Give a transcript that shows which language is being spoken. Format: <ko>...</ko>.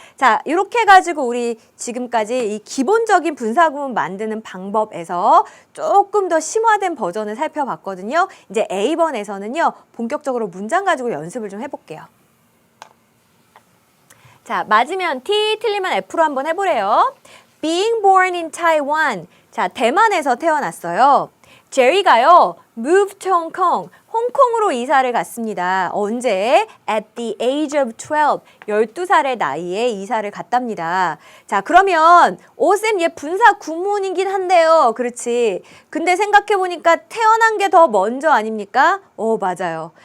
<ko>자, 이렇게 해가지고 우리 지금까지 이 기본적인 분사구문 만드는 방법에서 조금 더 심화된 버전을 살펴봤거든요. 이제 A번에서는요 본격적으로 문장 가지고 연습을 좀 해볼게요. 자, 맞으면 T, 틀리면 F로 한번 해보래요.</ko> <en>Being born in Taiwan.</en> <ko>자, 대만에서 태어났어요. 제리가요,</ko> <en>moved to Hong Kong.</en> <ko>홍콩으로 이사를 갔습니다.</ko> <en>언제? At the age of 12.</en> <ko>12살의 나이에 이사를 갔답니다. 자, 그러면 쌤, 얘 분사 구문이긴 한데요. 그렇지. 근데 생각해보니까 태어난 게 더 먼저 아닙니까? 맞아요.</ko>